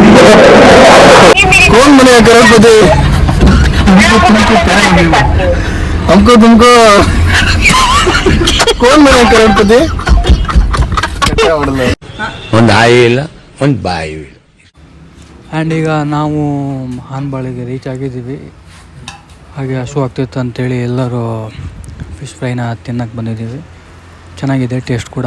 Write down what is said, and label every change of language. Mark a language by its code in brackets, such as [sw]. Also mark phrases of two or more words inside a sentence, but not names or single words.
[hi] कौन बने करोड़पति? हमको तुमको कौन बने करोड़पति? [kn] ಒಂದು ಆಯಿ ಇಲ್ಲ, ಒಂದು ಬಾಯಿ ಇಲ್ಲ. ಆ್ಯಂಡ್ ಈಗ ನಾವು ಹಾನ್ಬಾಳಿಗೆ ರೀಚ್ ಆಗಿದ್ದೀವಿ. ಹಾಗೆ ಹಸು ಆಗ್ತಿತ್ತು ಅಂತೇಳಿ ಎಲ್ಲರೂ [en] fish fryna [kn] ತಿನ್ನಕ್ಕೆ ಬಂದಿದ್ದೀವಿ. ಚೆನ್ನಾಗಿದೆ ಟೇಸ್ಟ್ ಕೂಡ.